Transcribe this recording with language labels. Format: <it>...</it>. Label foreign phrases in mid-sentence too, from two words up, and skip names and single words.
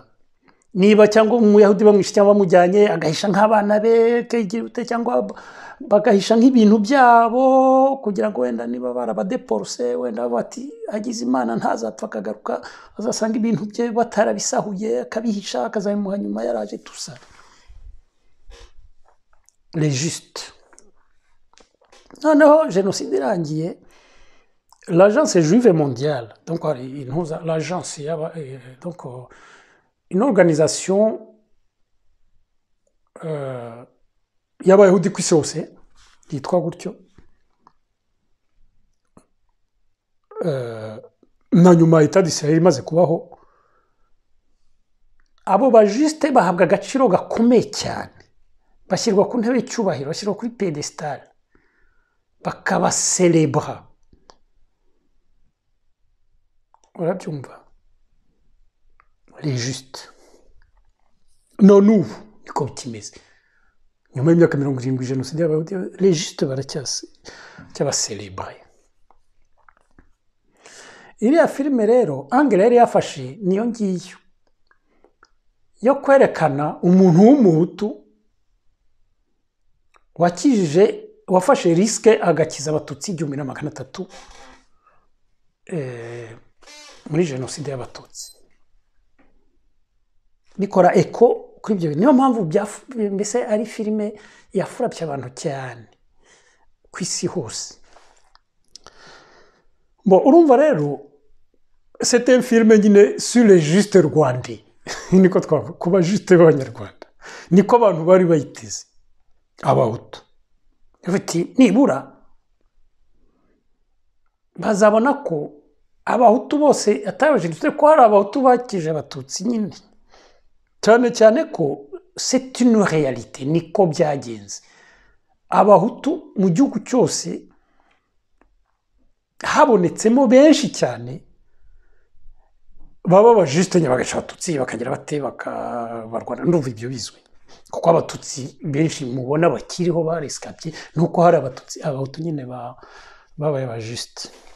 <rw>Niba cyangwa umuyahudi bamwishe cyangwa bamujyanye agahisha nk'abana be cyangwa bagahisha nk'ibintu byabo kugira ngo wenda niba barabadeporose wenda bati agize Imana ntazapfa akagaruka azasanga ibintu bye batarabisahuye akabihisha akazabimuha nyuma yaraje tusa.</rw> <fr>Les justes.</fr> <rw>Noneho jenoside irangiye,</rw> <fr>l'agence juive mondiale, donc l'agence donc une organisation</fr> <rw>y'abayahudi ku isi hose yitwa gutyo, na nyuma Etat d'Israël imaze kubaho, abo bajiste bahabwa agaciro gakomeye cyane, bashyirwa ku ntebe y'icyubahiro, bashyirwa kuri pedestal, bakabaselebra. Urabyumva?</rw> <fr>Les justes.</fr> <rw>None ubu niko bikimeze, nyuma y'imyaka 70 jenoside y'abayahudi,</rw> <fr>les justes</fr> <rw>baracyabaselebra. Iriya filime rero Angela yari yafashe niyo ngiyo yo kwerekana umuntu w'umuhutu wakijije, wafashe risike agakiza abatutsi 1300 muri jenoside y'abatutsi, bikora eko kuri ibyo. Niyo mpamvu mbese ari filime yafurabye abantu cyane ku isi hose.</rw> <fr>Bon,</fr> <rw>urumva rero</rw> <fr>c'est un film nyine sur les justes rwandais.</fr> <rw>Niko twavuga kuba juste b'abanyarwanda, niko abantu bari bayiteze abahutu. Bafite nibura bazabona ko abahutu bose atabajenoside, ko hari abahutu bakije abatutsi nyine, cyane cyane ko</rw> <fr>c'est une réalité,</fr> <rw>niko byagenze. Abahutu mu gihugu cyose habonetsemo benshi cyane baba bajiste nyabagaca abatutsi bakagira bate bakabarwana. Ndumva ibyo bizwi kuko abatutsi benshi mubona bakiriho barescapé nuko hari abahutu nyine babaye bajiste.</rw>